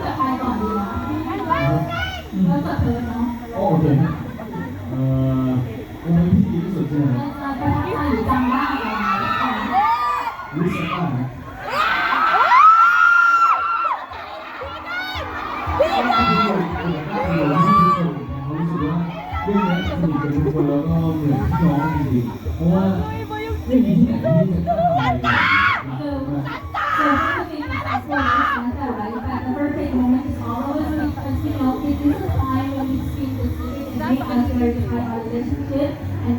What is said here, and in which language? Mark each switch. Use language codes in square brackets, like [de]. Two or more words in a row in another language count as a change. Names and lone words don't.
[en] Oh, okay. [tl] Kung may hindi gusto dyan, listen ka, ha? [th] ก็เหมือนพี่น้องจริงๆเพราะว่าไม่มีที่ไหนที่จะกล้าทำ [en] So, so I think it's also like Santa, right? That the perfect moment is always because, you know, it is a time when we speak the secret and make us verify our relationship.